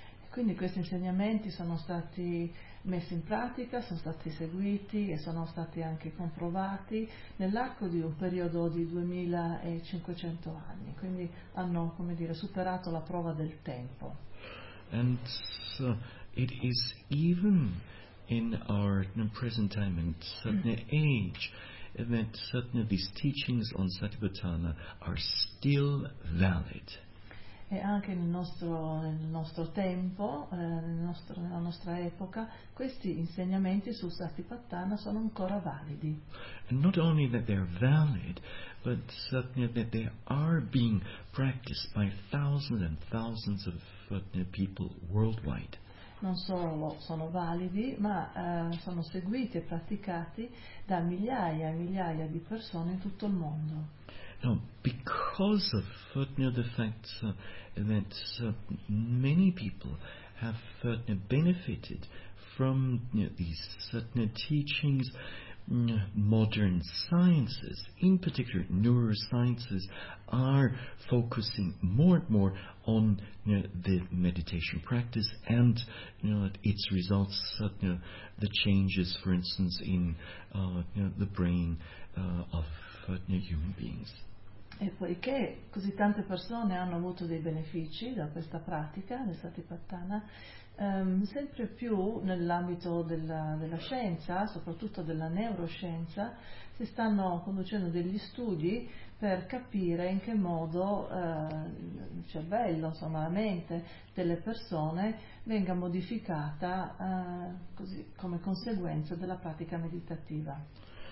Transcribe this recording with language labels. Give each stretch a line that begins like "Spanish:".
Italian: Quindi questi insegnamenti sono stati messi in pratica, sono stati seguiti e sono stati anche comprovati nell'arco di un periodo di 2500 anni. Quindi hanno, come dire, superato la prova del tempo.
English: And so it is even in our present time and certain age that certain of these teachings on Satipatthana are still valid.
Italian: E anche nel nostro tempo, nella nostra epoca, questi insegnamenti su Satipatthana sono ancora validi.
English: And not only that they are valid, but certainly that they are being practiced by thousands and thousands of people worldwide.
Italian: Non solo sono validi, ma sono seguiti e praticati da migliaia e migliaia di persone in tutto il mondo.
English: No, because of the fact that many people have benefited from these certain teachings, modern sciences, in particular neurosciences, are focusing more and more on the meditation practice and its results, the changes, for instance, in the brain of human beings.
Italian: E poiché così tante persone hanno avuto dei benefici da questa pratica del Satipatthana, sempre più nell'ambito della scienza, soprattutto della neuroscienza, si stanno conducendo degli studi per capire in che modo il cervello, insomma la mente delle persone venga modificata così, come conseguenza della pratica meditativa.